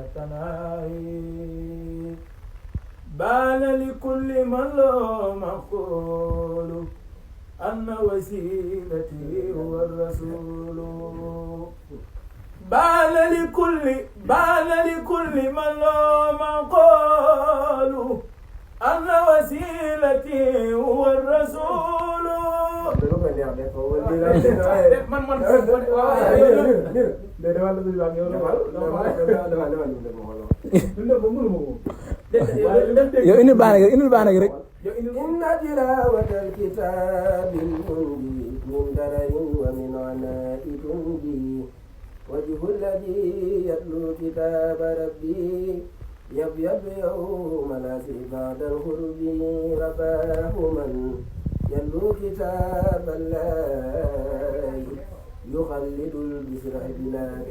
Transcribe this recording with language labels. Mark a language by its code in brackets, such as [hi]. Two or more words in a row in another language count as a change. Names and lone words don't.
[ar] تناهي بان لكل من له مقول أن وسيلتي هو الرسول بان لكل من له مقول أن وسيلتي هو الرسول [wo] yow indil baax na rek [ar] إن تلاوة الكتاب المنذر من درر ومن عناء تنجي وجه الذي يتلو كتاب ربي يبيض يوم العسر بعد الغرب رباه من يتلو كتاب الله يخلد البشر بلا